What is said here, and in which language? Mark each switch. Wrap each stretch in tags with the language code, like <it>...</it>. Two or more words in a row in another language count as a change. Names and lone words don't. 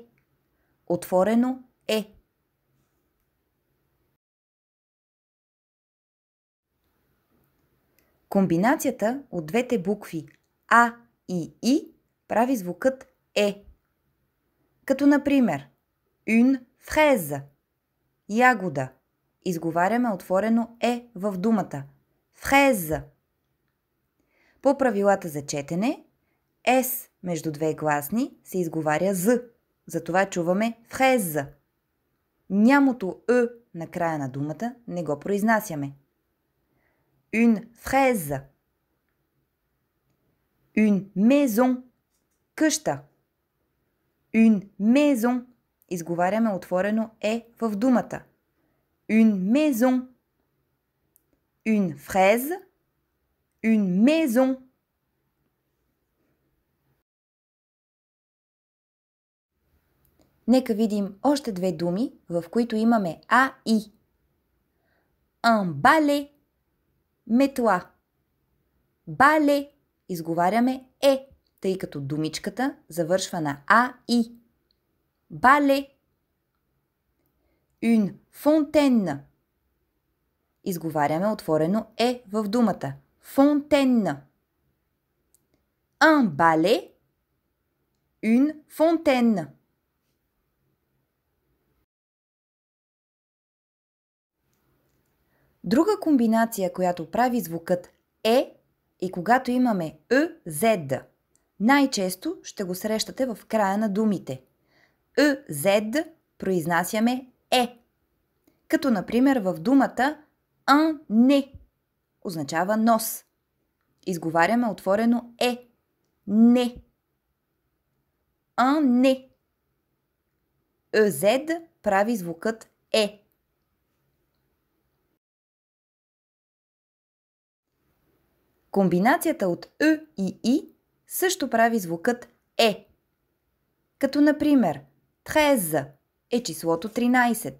<bg>Отворено Е. Комбинацията от двете букви А и И прави звукът Е. Като например</bg> <fr>une fraise –</fr> <bg>ягода. Изговаряме отворено Е в думата. Fraise. По правилата за четене, С между две гласни се изговаря З. Затова чуваме fraise. Нямото Е на края на думата не го произнасяме.</bg> <fr>Une fraise. Une maison. Къща. Une maison.</fr> <bg>Изговаряме отворено Е в думата.</bg> <fr>Une maison. Une fraise. Une maison.</fr> <bg>Нека видим още две думи, в които имаме А и.</bg> <fr>Un balai. Метла.</fr> <bg>Бале. Изговаряме Е, тъй като думичката завършва на А и.</bg> <fr>Бале. Une fontaine.</fr> <bg>Изговаряме отворено Е в думата.</bg> <fr>Fontaine. Un balai. Une fontaine.</fr> <bg>Друга комбинация, която прави звукът Е, и когато имаме ъ-зед. Най-често ще го срещате в края на думите. Ъ-зед произнасяме Е. Като например в думата</bg> <fr>un nez.</fr> <bg>Означава нос. Изговаряме отворено Е. Не.</bg> <fr>Un nez.</fr> <bg>Ъ-зед прави звукът Е. Комбинацията от Ъ и И също прави звукът Е. Като например 13 е числото 13.</bg>